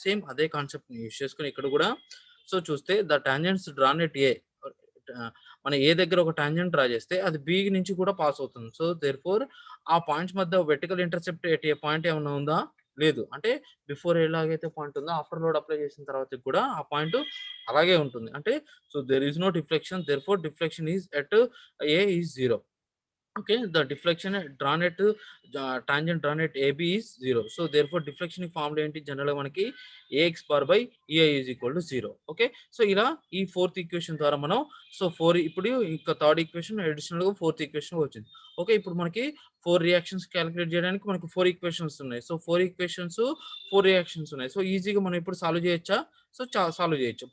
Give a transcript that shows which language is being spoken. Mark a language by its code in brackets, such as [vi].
[te] Same అదే కాన్సెప్ట్‌ని use చేసుకొని ఇక్కడ కూడా సో, చూస్తే [en] the tangents drawn at A [te] మనం ఏ దగ్గర ఒక టాంజెంట్ డ్రా చేస్తే అది బి నుంచి కూడా పాస్ అవుతుంది. సో, దేర్‌ఫోర్ ఆ పాయింట్స్ మధ్య vertical intercept at ఏ point ఏమన్నా ఉందా? లేదు. అంటే బిఫోర్ ఎలాగైతే పాయింట్ ఉందో ఆఫ్టర్ లోడ్ అప్లై చేసిన తర్వాత కూడా ఆ పాయింట్ అలాగే ఉంటుంది. అంటే [en] So, there is no deflection. Therefore deflection is at A is 0. Okay, the deflection drawn at tangent drawn at AB is 0. So therefore deflection formula [te] ఏంటి జనరల్‌గా మనకి [en] AX bar by EI is equal to 0. Okay. [te] So ఇలా ఈ fourth equation ద్వారా మనం so 4 ఇప్పుడు ఇంకా third equation అడిషనల్‌గా ఫోర్త్ ఈక్వేషన్ వచ్చింది. ఓకే. ఇప్పుడు మనకి 4 రియాక్షన్స్ కాలిక్యులేట్ చేయడానికి మనకు 4 ఈక్వేషన్స్ ఉన్నాయి. సో 4 ఈక్వేషన్స్ 4 రియాక్షన్స్ ఉన్నాయి. సో ఈజీగా మనం ఇప్పుడు సాల్వ్ చేయొచ్చా? సో సాల్వ్ చేయొచ్చు.